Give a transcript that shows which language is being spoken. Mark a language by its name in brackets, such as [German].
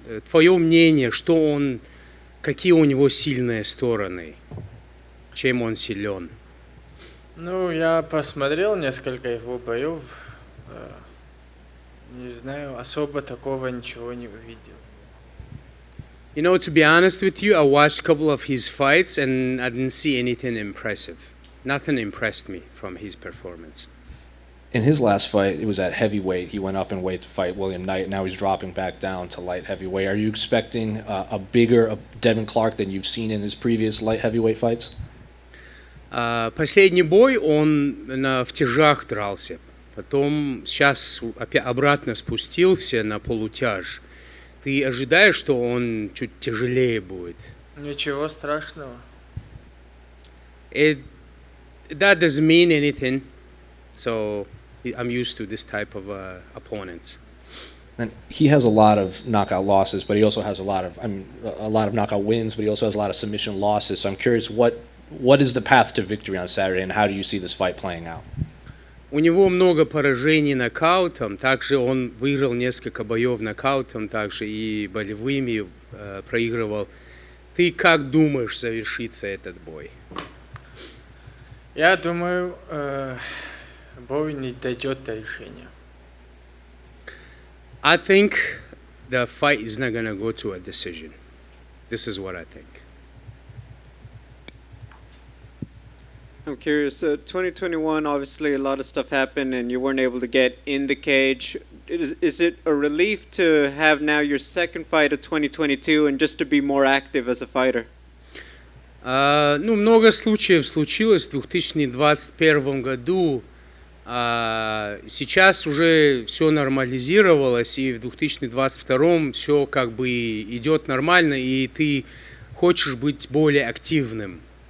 [Russian] Твое мнение, какие у него сильные стороны, чем он силен? Ну, я посмотрел несколько его боев. Не знаю, особо такого ничего не увидел. [English] You know, to be honest with you, I watched a couple of his fights and I didn't see anything impressive. Nothing impressed me from his performance. In his last fight, it was at heavyweight. He went up in weight to fight William Knight. Now he's dropping back down to light heavyweight. Are you expecting a bigger Devin Clark than you've seen in his previous light heavyweight fights? [Russian] Последний бой он в тяжах дрался. Потом сейчас обратно спустился на полутяж. Ты ожидаешь, что он чуть тяжелее будет? Ничего страшного. [English] That doesn't mean anything. So I'm used to this type of opponents. And he has a lot of knockout losses, but he also has a lot of knockout wins, but he also has a lot of submission losses. So I'm curious, what is the path to victory on Saturday, and how do you see this fight playing out? [Russian] У него много поражений нокаутом, также он выиграл несколько боев нокаутом, также и болевыми проигрывал. Ты как думаешь завершится этот бой? Я думаю, бой не дойдет до решения. [English] I think the fight is not going to go to a decision. This is what I think. I'm curious, 2021, obviously a lot of stuff happened and you weren't able to get in the cage. Is it a relief to have now your second fight of 2022 and just to be more active as a fighter? [Russian] Ну, много случаев случилось в 2021 году. Сейчас уже все нормализировалось, и в 2022 все как бы идет нормально, и ты хочешь быть более активным.